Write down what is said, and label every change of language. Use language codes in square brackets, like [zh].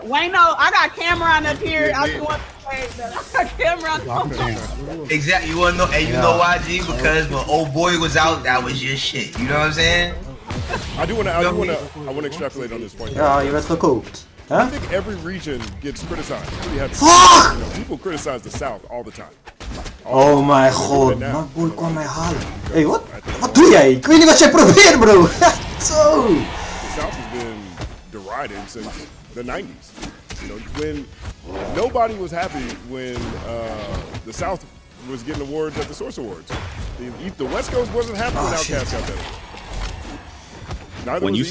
[en] Wayno, I got Cameron up here. I just want to say that I got Cameron. Exactly. You want to know? And you know why, G? Because when old boy was out, that was your shit. You know what I'm saying? I want to extrapolate on this point. [nl] Ja, je werd gekookt. Huh? [en] I think every region gets criticized. People criticize the South all the time. [nl] Oh mijn god, mijn boy kwam mij halen. Hey, wat doe jij? Ik weet niet wat jij probeert, bro. Zo. [en] The South has been derided since the 90s. When nobody was happy when the South was getting awards at the Source Awards. The West Coast wasn't happy when Outkast got that.